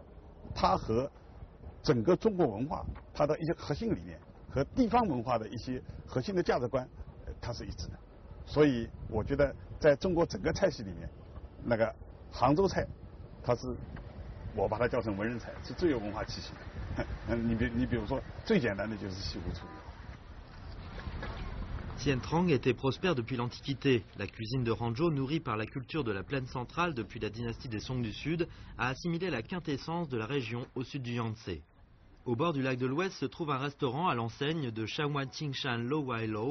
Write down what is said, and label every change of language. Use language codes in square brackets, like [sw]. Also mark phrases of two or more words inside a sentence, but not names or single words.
[zh] 它和整个中国文化它的一些核心理念和地方文化的一些核心的价值观，它是一致的。所以我觉得，在中国整个菜系里面，那个杭州菜，它是。我把它叫成文人菜，是最有文化气息的。你比如说，最简单的就是西湖醋鱼。 [fr] Sien Trang était prospère depuis l'Antiquité. La cuisine de Hangzhou, nourrie par la culture de la plaine centrale depuis la dynastie des Song du Sud, a assimilé la quintessence de la région au sud du Yangtze. Au bord du lac de l'Ouest se trouve un restaurant à l'enseigne de Shangwan Qingshan Lo Wai Lo.